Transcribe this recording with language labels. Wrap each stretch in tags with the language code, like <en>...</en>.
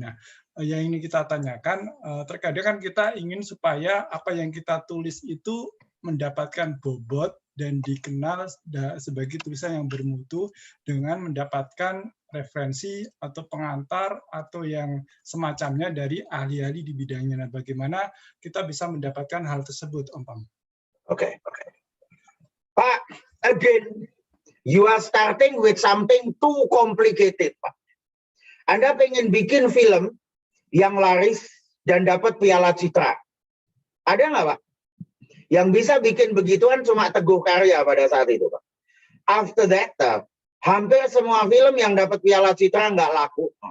<id>Nah, yang ini kita tanyakan, terkadang kan kita ingin supaya apa yang kita tulis itu mendapatkan bobot dan dikenal sebagai tulisan yang bermutu dengan mendapatkan referensi atau pengantar atau yang semacamnya dari ahli-ahli di bidangnya. Nah, bagaimana kita bisa mendapatkan hal tersebut, Om Pam? Oke.</id> <en>Pak, again, you are starting with something too complicated, Pak.</en> <id>Anda pengen bikin film yang laris dan dapat piala citra. Ada nggak, Pak? Yang bisa bikin begituan cuma Teguh Karya pada saat itu, Pak.</id> <en>After that,</en> <id>hampir semua film yang dapat piala citra nggak laku.</id>